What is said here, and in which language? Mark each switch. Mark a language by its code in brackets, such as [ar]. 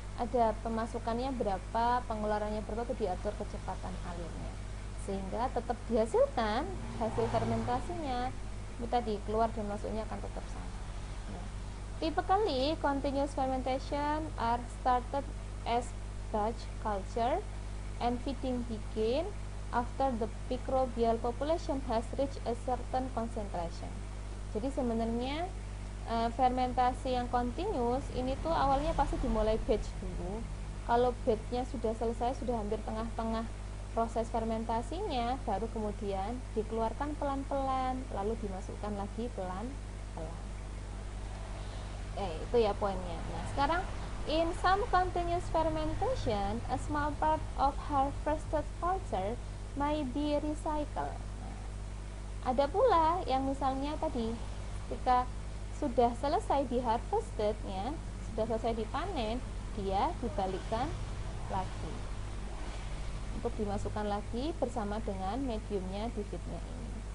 [id] ada pemasukannya berapa, pengeluarannya berapa, itu diatur kecepatan alirnya sehingga tetap dihasilkan hasil fermentasinya itu tadi, keluar dan masuknya akan tetap sama. Nah, [en] typically continuous fermentation are started as batch culture and feeding begin after the microbial population has reached a certain concentration. [id] Jadi sebenarnya fermentasi yang continuous ini tuh awalnya pasti dimulai batch dulu. Kalau batchnya sudah selesai, sudah hampir tengah-tengah proses fermentasinya, baru kemudian dikeluarkan pelan-pelan, lalu dimasukkan lagi pelan-pelan. Itu ya poinnya. Nah, sekarang [en] in some continuous fermentation, a small part of harvested culture may be recycled. [id] Nah, ada pula yang misalnya tadi ketika sudah selesai di harvestednya, sudah selesai dipanen, dia dibalikkan lagi untuk dimasukkan lagi bersama dengan mediumnya di feednya ini.